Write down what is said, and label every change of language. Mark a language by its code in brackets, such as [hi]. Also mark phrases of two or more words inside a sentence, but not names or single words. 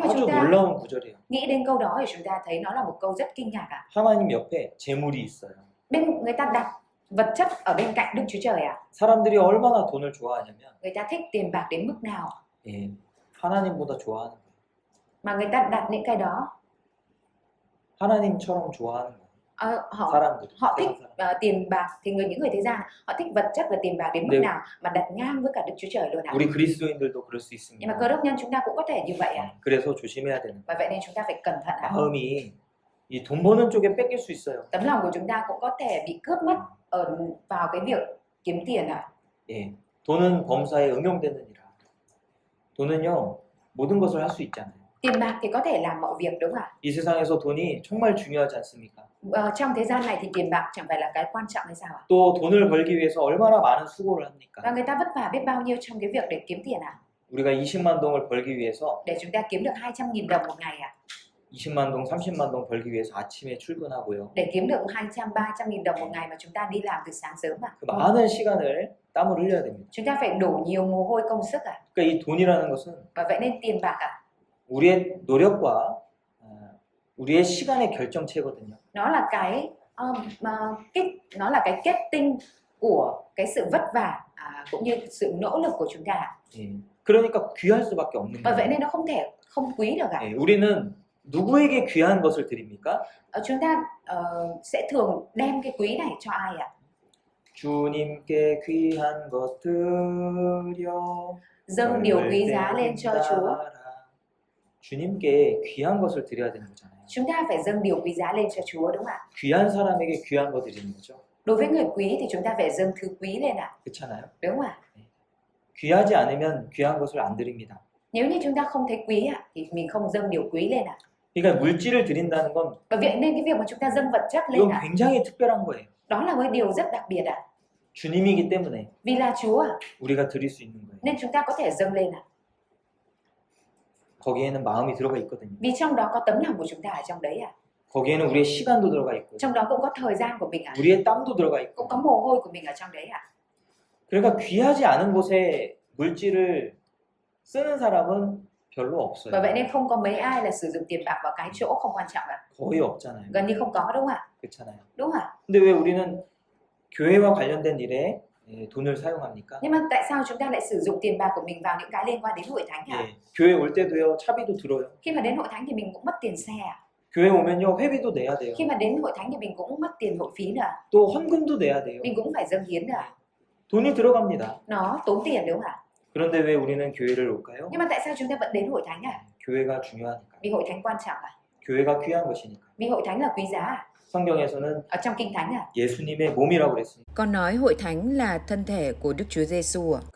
[ko] 아주 [vi] chúng ta [ko] 놀라운 구절이에요. [vi] nghĩ đến câu đó thì chúng ta thấy nó là một câu rất kinh ngạc ạ. [ko] 하나님 옆에 재물이 있어요. [vi] Bên người ta đặt vật chất ở bên cạnh Đức Chúa Trời ạ. [ko] 사람들이 얼마나 돈을 좋아하냐면 [vi] Người ta thích tiền bạc đến mức nào [ko] 예, 하나님보다 좋아하는 거예요. [vi] mà người ta đặt những cái đó [ko] 하나님처럼 좋아하는 거예요. [vi] họ [ko] 사람들이. [vi] họ thích [ko] 세상 사람. [vi] tiền bạc thì những người thế gian họ thích vật chất và tiền bạc đến mức Nếu- nào mà đặt ngang với cả Đức Chúa Trời luôn ạ. [ko] 우리 그리스도인들도 그럴 수 [vi] Nhưng mà [ko] 있습니다. [vi] cơ đốc nhân chúng ta cũng có thể như vậy ạ. [ko] 그래서 조심해야 되는 [vi] Và vậy nên chúng ta phải cẩn thận ạ. [ko] 마음이 이 돈 버는 쪽에 뺏길 수 있어요. [vi] Tấm lòng của chúng ta cũng có thể bị cướp mất vào cái việc kiếm tiền ạ. [ko] 예, 돈은 범사에 응용되느니라. 돈은요 모든 것을 할 수 있잖아요. [vi] Tiền bạc thì có thể làm mọi việc đúng không ạ? [ko] 이 세상에서 돈이 정말 중요하지 않습니까? [vi] Trong thế gian này thì tiền bạc chẳng phải là cái quan trọng hay sao ạ? [ko] 또 돈을 벌기 위해서 얼마나 많은 수고를 [vi] Và [ko] 합니까? [vi] người ta vất vả biết bao nhiêu trong cái việc để kiếm tiền ạ? [ko] 우리가 20만 동을 벌기 위해서 [vi] Để chúng ta kiếm được 200.000 đồng một ngày ạ. [ko] 20만 동, 30만 동 벌기 위해서 아침에 출근하고요. [vi] Để kiếm được 200, 300.000 đồng một ngày mà chúng ta đi làm từ sáng sớm ạ. [ko] 그 많은 시간을 땀을 흘려야 됩니다. [vi] Chúng ta phải đổ nhiều mồ hôi công sức ạ. [ko] 그러니까 이 돈이라는 것은 [vi] Và vậy nên tiền bạc ạ, [ko] 우리의 노력과 우리의 시간의 결정체거든요. [vi] nó là cái nó là cái kết tinh của cái sự vất vả cũng như sự nỗ lực của chúng ta ạ. [ko] 예. 그러니까 귀할 수밖에 없는 [vi] Và vậy [ko] 거예요. [vi] nên nó không thể không quý được ạ. [ko] 예. 우리는 누구에게 귀한 것을 드립니까? [vi] Chúng ta sẽ thường đem cái quý này cho ai ạ? [ko] 주님께 귀한 것 드려 [vi] Dâng điều quý giá lên cho Chúa. [ko] 주님께 귀한 것을 드려야 되는 거잖아요. [vi] Chúng ta phải dâng điều quý giá lên cho Chúa đúng không ạ? [ko] 귀한 사람에게 귀한 거 드리는 거죠. [vi] Đối với người quý thì chúng ta phải dâng thứ quý lên ạ. [ko] 그렇잖아요. [vi] Đúng không ạ? [ko] 귀하지 않으면 귀한 것을 안 드립니다. [vi] Nếu như chúng ta không thấy quý ạ thì mình không dâng điều quý lên ạ. [ko] 그러니까 물질을 드린다는 건 [vi] Và vậy nên cái việc mà chúng ta dâng vật chất lên [ko] 이건 [vi] ạ, [ko] 굉장히 특별한 거예요. [vi] đó là một điều rất đặc biệt ạ. [ko] 주님이기 때문에 [vi] Vì là Chúa ạ, [ko] 우리가 드릴 수 있는 거예요. [vi] nên chúng ta có thể dâng lên ạ. [ko] 거기에는 마음이 들어가 있거든요. [vi] Vì trong đó có tấm lòng của chúng ta ở trong đấy ạ. [ko] 거기에는 우리의 시간도 들어가 있고 [vi] Trong đó cũng có thời gian của mình ạ. [ko] 우리의 땀도 들어가 있고 [vi] Cũng có mồ hôi của mình ở trong đấy ạ. [ko] 그러니까 귀하지 않은 곳에 물질을 쓰는 사람은 별로 없어요. [vi] Và vậy nên không có mấy ai là sử dụng tiền bạc vào cái chỗ không quan trọng ạ. [ko] 거의 없잖아요. [vi] Gần như không có đúng không ạ? [ko] 그렇잖아요. [vi] Đúng không ạ? [ko] 근데 왜 우리는 교회와 관련된 일에 돈을 사용합니까? [vi] Nhưng mà tại sao chúng ta lại sử dụng tiền bạc của mình vào những cái liên quan đến hội thánh ạ? [ko] 예, 교회 올 때도요 차비도 들어요. [vi] Khi mà đến hội thánh thì mình cũng mất tiền xe ạ. [ko] 교회 오면요 회비도 내야 돼요. [vi] Khi mà đến hội thánh thì mình cũng mất tiền hội phí nữa ạ. [ko] 또 헌금도 내야 돼요. [vi] Mình cũng phải dâng hiến nữa ạ. [ko] 돈이 들어갑니다. [vi] Nó tốn tiền đúng không ạ? [ko] 그런데 왜 우리는 교회를 올까요? [vi] Nhưng mà tại sao chúng ta vẫn đến hội thánh ạ? [ko] 교회가 중요하니까. [vi] Vì hội thánh quan trọng ạ. [ko] 교회가 귀한 것이니까. [vi] Vì hội thánh là quý giá ạ. [ko] 성경에서는 [vi] Ở trong kinh thánh ạ. [ko] 예수님의 몸이라고 그랬습니다. [vi] Con nói hội thánh là thân thể của Đức Chúa Giêsu ạ.